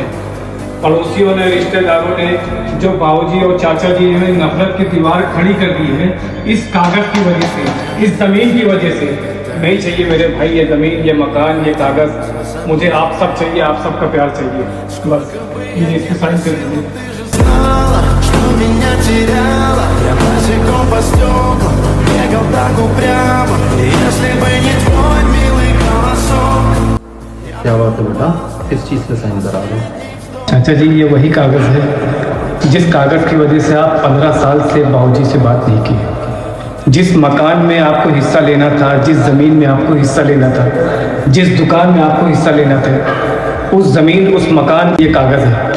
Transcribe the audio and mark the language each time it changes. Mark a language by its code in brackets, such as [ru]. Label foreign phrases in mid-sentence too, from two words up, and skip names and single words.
[hi] पड़ोसियों ने, रिश्तेदारों ने जो बाबूजी और चाचा जी ने नफरत की दीवार खड़ी कर दी है इस कागज़ की वजह से, इस ज़मीन की वजह से। नहीं चाहिए मेरे भाई ये ज़मीन, ये मकान, ये कागज़, मुझे आप सब चाहिए, आप सबका प्यार चाहिए। बस ये इसको साइन कर दीजिए। [ru] Меня теряла, я босиком по стеклам бегал так упрямо, если бы не твой милый голосок. [hi] क्या बात है बेटा, किस चीज़ पे साइन करा रहे हो? चाचा जी ये वही कागज़ है जिस कागज़ की वजह से आप 15 साल से बाबूजी से बात नहीं की। जिस मकान में आपको हिस्सा लेना था, जिस ज़मीन में आपको हिस्सा लेना था, जिस दुकान में आपको हिस्सा लेना था, उस ज़मीन, उस मकान, ये कागज़ है।